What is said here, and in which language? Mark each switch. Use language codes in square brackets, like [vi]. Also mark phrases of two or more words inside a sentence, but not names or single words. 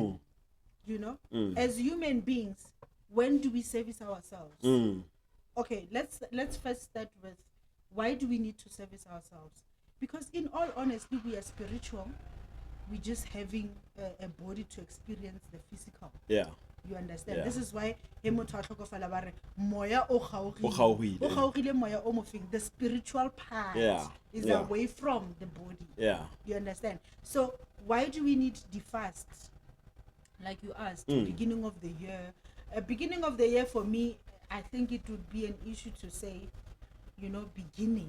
[en] As human beings, when do we service ourselves? Okay, let's first start with, why do we need to service ourselves? Because in all honesty, we are spiritual. We're just having a body to experience the physical. Yeah. You understand? Yeah. This is why [tn] moya o kgaogile, moya o mofeng. [en] The spiritual part is away from the body. Yeah. You understand? So why do we need the fast? Like you asked, beginning of the year. Beginning of the year for me, I think it would be an issue to say, beginning.